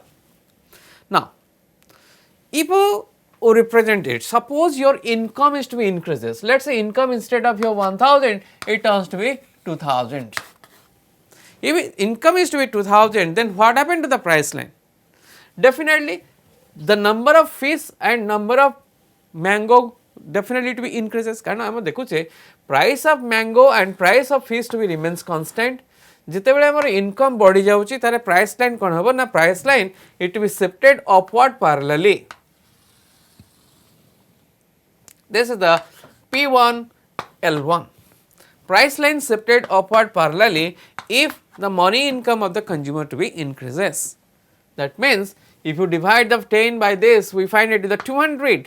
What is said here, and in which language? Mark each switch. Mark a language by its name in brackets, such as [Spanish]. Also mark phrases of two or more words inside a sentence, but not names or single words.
[English] Now, if you represent it, suppose your income is to be increases, let us say income instead of your 1000, it turns to be 2000. If income is to be 2000, then what happened to the price line? Definitely the number of fish and number of mango definitely to be increases, [Odia] କାରଣ ଆମେ ଦେଖୁଛେ [English] price of mango and price of fish to be remains constant. [Odia] ଯେତେବେଳେ ଆମର income ବଢ଼ି ଯାଉଛି ତାହାରେ [English] price line [Odia] କଣ ହେବ ନା, [English] price line it to be shifted upward parallelly. This is the P1 L1, price line shifted upward parallelly if the money income of the consumer to be increases. That means if you divide the 10 by this, we find it is the 200.